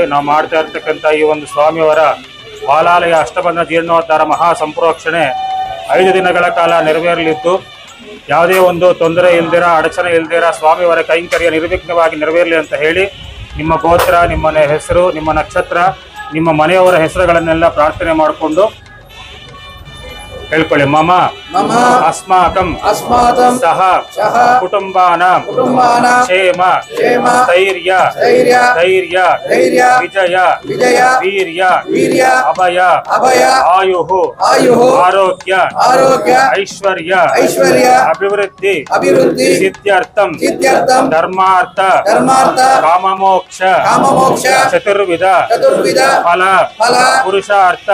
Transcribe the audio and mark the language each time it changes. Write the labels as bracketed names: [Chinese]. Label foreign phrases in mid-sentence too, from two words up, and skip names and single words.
[Kannada] ನಾವು ಮಾಡ್ತಾ ಇರ್ತಕ್ಕಂಥ ಈ ಒಂದು ಸ್ವಾಮಿಯವರ ಬಾಲಾಲಯ ಅಷ್ಟಬಂಧನ ಜೀರ್ಣೋದ್ಧಾರ ಮಹಾ ಸಂಪ್ರೋಕ್ಷಣೆ 5 ದಿನಗಳ ಕಾಲ ನೆರವೇರಲಿದ್ದು ಯಾವುದೇ ಒಂದು ತೊಂದರೆ ಇಲ್ದಿರ, ಅಡಚಣೆ ಇಲ್ದಿರ ಸ್ವಾಮಿಯವರ ಕೈಂಕರ್ಯ ನಿರ್ವಿಘ್ನವಾಗಿ ನೆರವೇರಲಿ ಅಂತ ಹೇಳಿ ನಿಮ್ಮ ಗೋತ್ರ, ನಿಮ್ಮ ಹೆಸರು, ನಿಮ್ಮ ನಕ್ಷತ್ರ, ನಿಮ್ಮ ಮನೆಯವರ ಹೆಸರುಗಳನ್ನೆಲ್ಲ ಪ್ರಾರ್ಥನೆ ಮಾಡಿಕೊಂಡು ಹೇಳ್ಕೊಳ್ಳಿ. [Sanskrit] ಮಮ मम अस्माकं सह कुटुम्बानां क्षेम स्थैर्य विजय वीर्य अभय आयुः आरोग्य ऐश्वर्य अभिवृद्धि सिद्ध्यर्थं धर्मार्थ काममोक्ष चतुर्विध फल पुरुषार्थ